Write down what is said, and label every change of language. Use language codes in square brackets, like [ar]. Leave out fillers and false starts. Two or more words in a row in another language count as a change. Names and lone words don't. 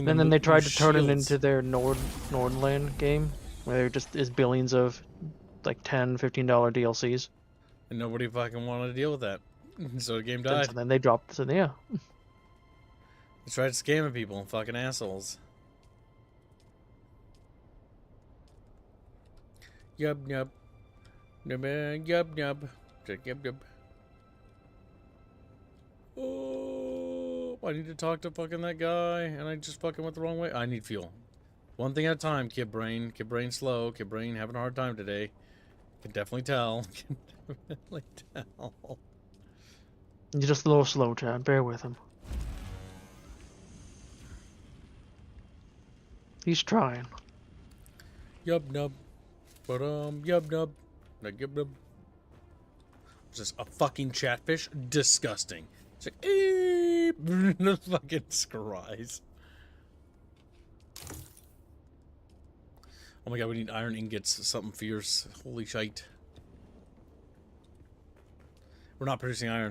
[en] And then they tried to turn it shields. into their Nordland game, where there just is billions of like $10, $15 DLCs. And nobody fucking wanted to deal with that, so the game And died. so then they dropped. So yeah. They tried scamming people, fucking assholes. Yub yub. Yub yub. Yub yub. Oh, I need to talk to fucking that guy, and I just fucking went the wrong way. I need fuel. One thing at a time, kid brain. Kid brain slow. Kid brain having a hard time today. Can definitely tell. Can definitely tell. You're just a little slow, Chad. Bear with him. He's trying. Yub nub. But yub nub. Yub nub. Is this a fucking chatfish? Disgusting. It's like, the fucking scries. Oh my god, we need iron ingots. Something fierce. Holy shite. We're not producing iron.